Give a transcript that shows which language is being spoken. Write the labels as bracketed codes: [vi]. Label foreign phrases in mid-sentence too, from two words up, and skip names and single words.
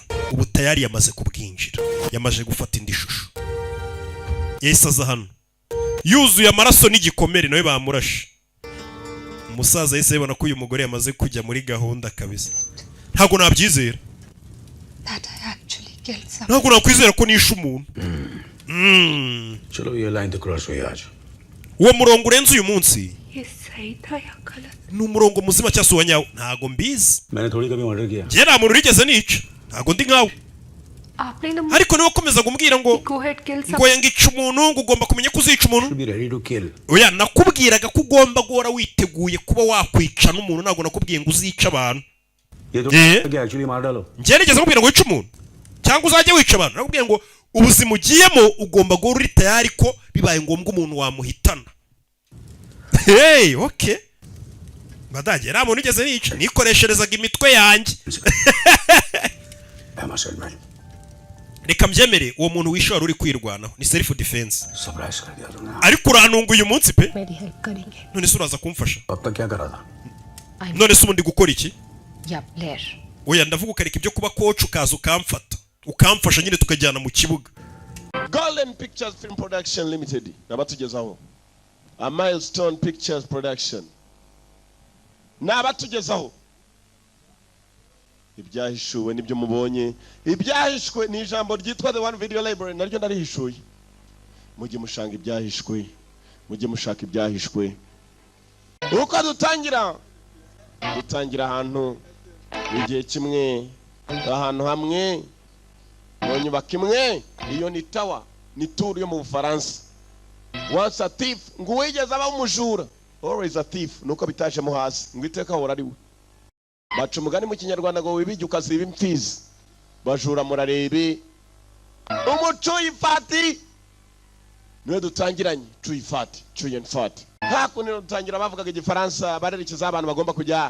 [rw] Ubu tayari yamaze kubwinjira. Yamaje gufata indi shusho. Yahise aza hano yuzuye amaraso n'igikomere nawe bamurashe. Umusaza yahise yibona ko uyu mugore yamaze kujya muri gahunda kabisa. Ntago nabyizera. Ntago nakwizera ko nishe umuntu. [hi] चलो ये लाइन तो क्रॉस हुई आज. [rw] Uwo murongo urenze uyu munsi ni umurongo muzima cyangwa se uwa nyawo ntago mbizi. [hi] मैंने थोड़ी कभी मर्डर किया. [rw] Njye nta muntu urigeze nica. Ntago ndi nkawe. Ariko niwe ukomeza kumbwira ngo ngica umuntu ngo ugomba kumenya ko uzica umuntu. Oya nakubwiraga ko ugomba guhora witeguye kuba wakwica n'umuntu. Ntago nakubwiye ngo uzica abantu. [hi] ये तो क्या एक्चुअली मार डालो [rw] njye nigeze nkubwira ngo wice umuntu cyangwa uzajye wica abantu nakubwiye ngo ubuzima ugiyemo ugomba guhora uri tayari ko bibaye ngombwa umuntu wamuhitana. [en] Hey, okay. [rw] Badage nta muntu ugeze nica nikoresherezaga imitwe yanjye. Reka mbyemere uwo muntu wishe wari uri kwirwanaho ni [en] self defense. [rw] Ariko uranunga uyu munsi pe. None se uraza kumfasha? None se ubundi gukora iki? Oya ndavuga ukareka ibyo kuba coach ukaza ukamfasha nyine tukajyana mu kibuga. Golden Pictures Film Production Limited nabatugezaho a Milestone Pictures Production nabatugezaho ibyahishuwe nibyo mubonye. Ibyahishwe ni ijambo ryitwa The One Video Library naryo narihishuye. Mujye mushanga ibyahishwe, mujye mushaka ibyahishwe. Uko dutangira ahantu igihe kimwe ahantu hamwe mu nyubako imwe. Iyo ni tower, ni tour yo mu Bufaransa. [en] Once a thief, [rw] ngo wigeze aba umujura. [en] Always a thief, [rw] nuko bitashemo hasi ngo iteka hora ari we. Baca umugani mu Kinyarwanda ngo wibijye ukasiba imfizi. Bajura murarebe umuco yifati niwe dutangiranye tuyifati tuyenfati. Hakuno dutangira bavugaga igifaransa barerekeza abantu bagomba kujya.